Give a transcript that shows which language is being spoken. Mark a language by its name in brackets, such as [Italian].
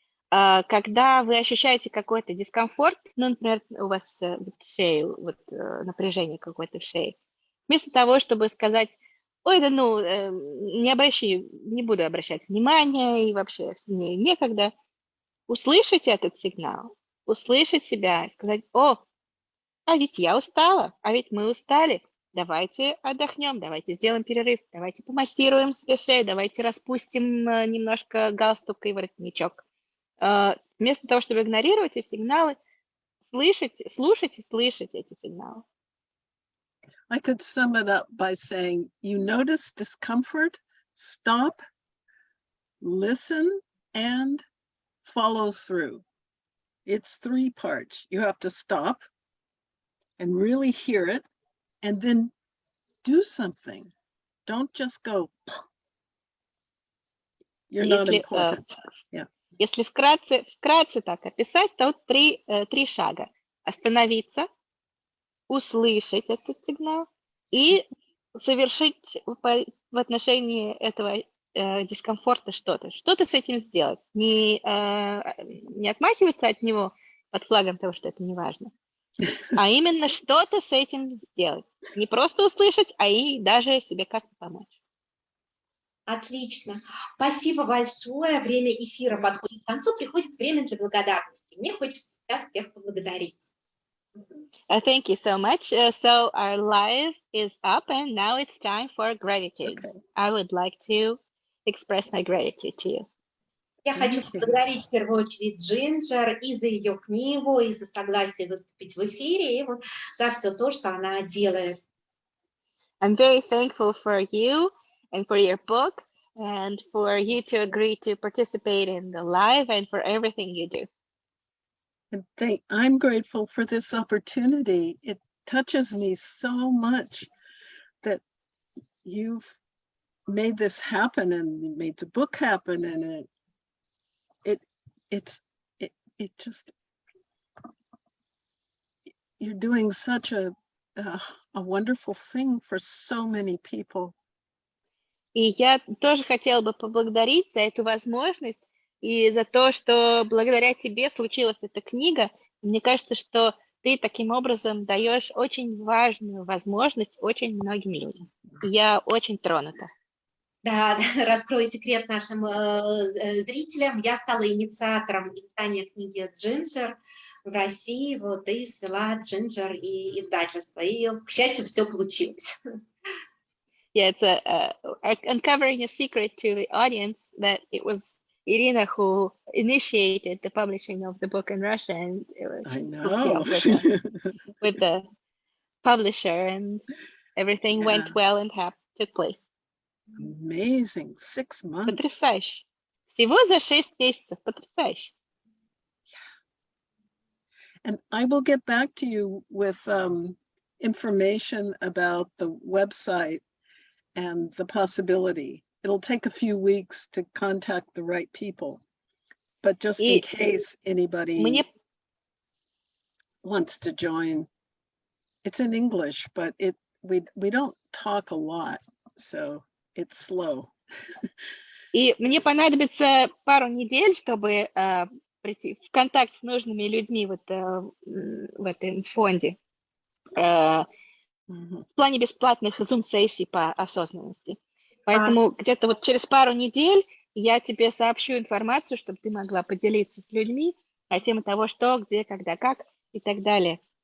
[Russian] Когда вы ощущаете какой-то дискомфорт, ну, например, у вас в шее, напряжение какое-то в шее, вместо того, чтобы сказать, ой, да ну, не буду обращать внимания, и вообще мне некогда, услышать этот сигнал, услышать себя, сказать, а ведь я устала, а ведь мы устали, давайте отдохнем, давайте сделаем перерыв, давайте помассируем себе шею, давайте распустим немножко галстук и воротничок. Вместо того, чтобы игнорировать эти сигналы, слушать эти сигналы. [English] I could sum it up by saying, you notice discomfort, stop, listen, and follow through. It's 3 parts. You have to stop and really hear it, and then do something. Don't just go, you're not important. Yeah. [Russian] Если вкратце так описать, то вот три шага. Остановиться, услышать этот сигнал и совершить в отношении этого дискомфорта что-то. Что-то с этим сделать. Не отмахиваться от него под флагом того, что это не важно, а именно что-то с этим сделать. Не просто услышать, а и даже себе как-то помочь. Отлично. Спасибо большое. Время эфира подходит к концу. Приходит время для благодарности. Мне хочется сейчас всех поблагодарить. [English] Thank you so much. So our live is up, and now it's time for gratitude. Okay. I would like to express my gratitude to you. [Russian] Я хочу поблагодарить в первую очередь Джинджер и за ее книгу, и за согласие выступить в эфире, и вот за все то, что она делает. [English] I'm very thankful for you and for your book, and for you to agree to participate in the live, and for everything you do. And I'm grateful for this opportunity. It touches me so much. you've made this happen and you made the book happen, and it just, you're doing such a wonderful thing for so many people. [Russian] И я тоже хотела бы поблагодарить за эту возможность и за то, что благодаря тебе случилась эта книга. Мне кажется, что ты таким образом даешь очень важную возможность очень многим людям. И я очень тронута. Да, раскрою секрет нашим зрителям. Я стала инициатором издания книги «Джинджер» в России, вот, и свела «Джинджер» и издательство. И, к счастью, все получилось. [English] Yeah, it's uncovering a secret to the audience that it was Irina who initiated the publishing of the book in Russia, and I she know. hooked me up with the publisher, and everything went well and took place. Amazing. 6 months. [Russian] Потрясающе. Всего за 6 месяцев. Потрясающе. [English] And I will get back to you with information about the website and the possibility. It'll take a few weeks to contact the right people, but just in case anybody wants to join, it's in English, but we don't talk a lot, so it's slow. [Russian] И мне понадобится пару недель, чтобы прийти в контакт с нужными людьми в этом фонде в плане бесплатных Zoom-сессий по осознанности. Поэтому где-то вот через пару недель я тебе сообщу информацию, чтобы ты могла поделиться с людьми на тему того, что, где, когда, как и так далее.